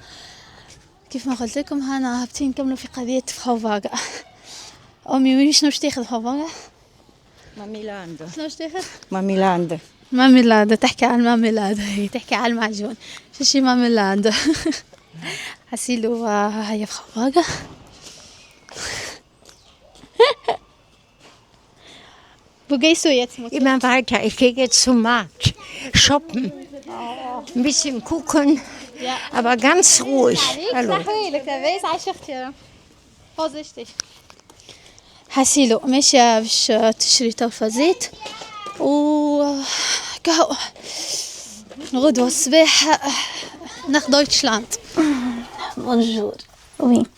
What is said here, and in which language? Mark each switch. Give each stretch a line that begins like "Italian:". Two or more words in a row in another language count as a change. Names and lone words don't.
Arabic: كيف ما قلت لكم هنا هابطين نكملوا في قضية فخوفاغا. أمي شنو باش تاخذ فخوفاغا؟ ماميلاند. شنو باش تاخذ؟ ماميلاند. ماميلاند. تحكي على الماميلاند، هي تحكي على المعجون. شي ماميلاند. حسيلو هيا فخوفاغا.
German: Wo gehst du jetzt, Mutter? Immer weiter. Ich gehe jetzt zum Markt shoppen. Ein bisschen gucken, Ja. aber ganz ruhig. Hallo.
Arabic: لك لاباس عايشة اختي. vorsichtig. حسيلو ماشية باش تشري توفى زيت و كهو غدوة الصباح ناخذ دويتشلاند. بونجور، وينكم؟